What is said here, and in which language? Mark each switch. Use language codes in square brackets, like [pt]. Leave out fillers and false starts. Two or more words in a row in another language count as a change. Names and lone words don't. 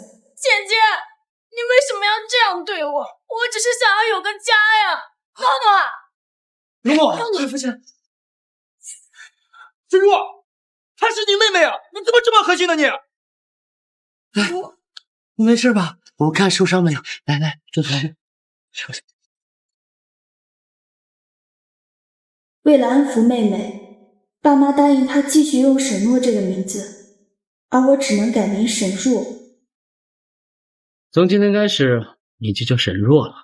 [zh] 姐姐，你為什麼要這樣對我？我只是想要有個家呀。諾諾，諾諾，父親，沈若，她是你妹妹啊！你怎麼這麼狠心呢你？你沒事吧？我看受傷沒有？來來，坐坐。休息。為了安撫妹妹，爸媽答應她繼續用沈諾這個名字，而我只能改名沈若。從今天開始，你就叫沈若了。